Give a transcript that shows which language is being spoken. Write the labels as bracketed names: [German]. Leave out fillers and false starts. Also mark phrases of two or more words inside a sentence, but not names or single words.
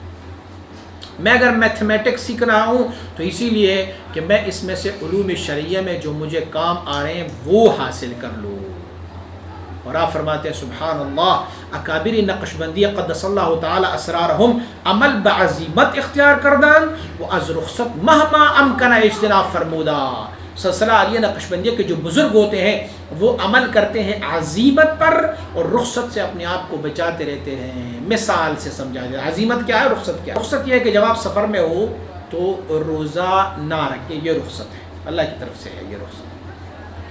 [Urdu] میں اگر میتھمیٹکس سیکھ رہا ہوں تو اسی لیے کہ میں اس میں سے علوم شرعیہ میں جو مجھے کام آ رہے ہیں وہ حاصل کر لوں۔ اور آپ فرماتے ہیں [Arabic] سبحان اللہ، [Persian] اکابر نقشبندی [Arabic] قدس اللہ تعالی اسرارہم [Persian] عمل بعزیمت اختیار کردن و از رخصت مہما امکن اجتناب فرمودا۔ [Urdu] سلسلہ عالیہ نقشبندیہ کے جو بزرگ ہوتے ہیں وہ عمل کرتے ہیں عزیمت پر، اور رخصت سے اپنے آپ کو بچاتے رہتے ہیں۔ مثال سے سمجھا جائے عزیمت کیا ہے، رخصت کیا ہے۔ رخصت یہ ہے کہ جب آپ سفر میں ہو تو روزہ نہ رکھیں، یہ رخصت ہے، اللہ کی طرف سے ہے یہ رخصت۔